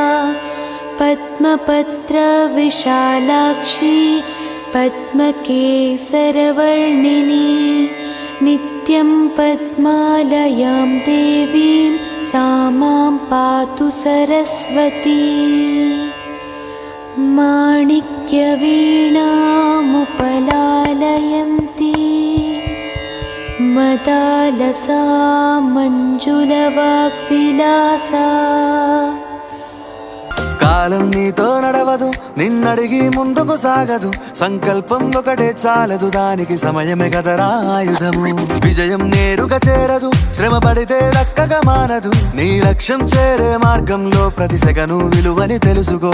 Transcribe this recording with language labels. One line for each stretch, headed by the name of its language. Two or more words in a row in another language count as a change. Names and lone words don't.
Sanskrit: पद्मपत्रविशालाक्षी पद्मकेसरवर्णिनी नित्यं पद्मालयां देवीं सा मां पातु सरस्वती। माणिक्यवीणामुपलालयन्ती मदालसा मंजुलवाग्विलासा।
Telugu: కాలం నీతో నడవదు, నిన్నడిగి ముందుకు సాగదు. సంకల్పం ఒకటే చాలదు, దానికి సమయమే కదరా ఆయుధము. విజయం నేరుగా చేరదు, శ్రమ పడితే దక్కగా మానదు. నీ లక్ష్యం చేరే మార్గంలో ప్రతి సెకను విలువని తెలుసుకో.